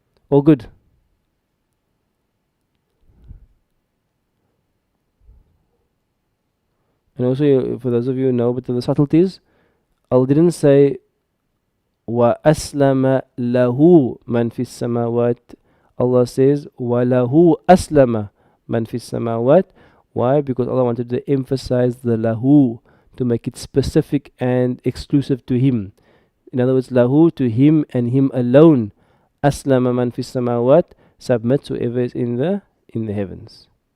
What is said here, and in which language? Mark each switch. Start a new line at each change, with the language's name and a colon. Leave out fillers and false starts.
English: All good? And also, for those of you who know but the subtleties, Allah didn't say
Arabic: وَأَسْلَمَ لَهُ مَنْ فِي السَّمَاوَاتِ.
English: Allah says
Arabic: وَلَهُ أَسْلَمَ مَنْ فِي السَّمَاوَاتِ.
English: Why? Because Allah wanted to emphasize the lahu, to make it specific and exclusive to him. In other words, lahu, to him and him alone.
Arabic: Aslama man fi samawat,
English: submits whoever is in the heavens.